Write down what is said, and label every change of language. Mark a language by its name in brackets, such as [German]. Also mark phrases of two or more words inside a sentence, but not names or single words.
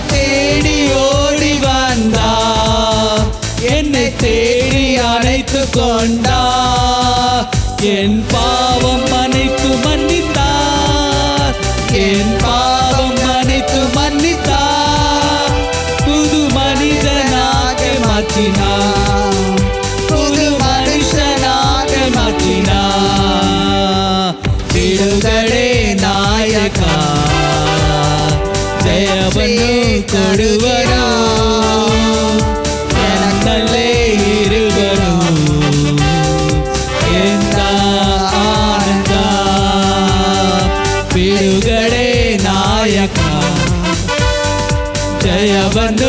[Tamil] தேடி ஓடி வந்தார் என்னை தேடி அணைத்துக் கொண்டார் என் பாவம் அனைத்து மன்னித்தார் என் பாவம் அனைத்து மன்னித்தார் புது மனிதனாக மாற்றினார் புது மனுஷனாக மாற்றினார் [Kannada] ಬಿಡುಗಡೆ ನಾಯಕ ಜಯವನ್ನು ಕೊಡುವನು ನನ್ನಲ್ಲೇ ಇರುವನು ಎಂದ ಆನಂದ ಬಿಡುಗಡೆ ನಾಯಕ ಜಯವನ್ನು